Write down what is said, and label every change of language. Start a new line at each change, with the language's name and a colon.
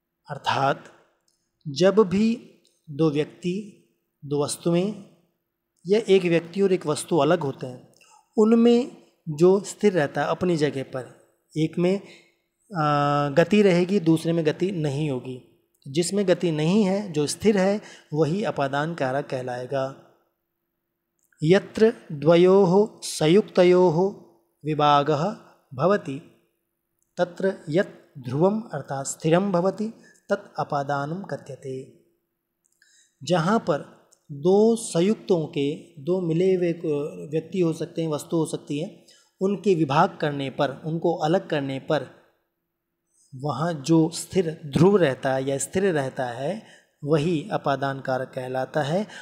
Hindi: अर्थात जब भी दो व्यक्ति, दो वस्तुएं या एक व्यक्ति और एक वस्तु अलग होते हैं, उनमें जो स्थिर रहता है अपनी जगह पर, एक में गति रहेगी, दूसरे में गति नहीं होगी। जिसमें गति नहीं है, जो स्थिर है, वही अपादान कारक कहलाएगा।
Sanskrit: यत्र द्वयोः संयुक्तयोः विभागः भवति तत्र यत् ध्रुवम अर्थात स्थिरम भवति तत् अपादानम कथ्यते।
Hindi: जहाँ पर दो संयुक्तों के, दो मिले हुए व्यक्ति हो सकते हैं, वस्तु हो सकती है, उनके विभाग करने पर, उनको अलग करने पर वहाँ जो स्थिर ध्रुव रहता है या स्थिर रहता है वही अपादान कारक कहलाता है।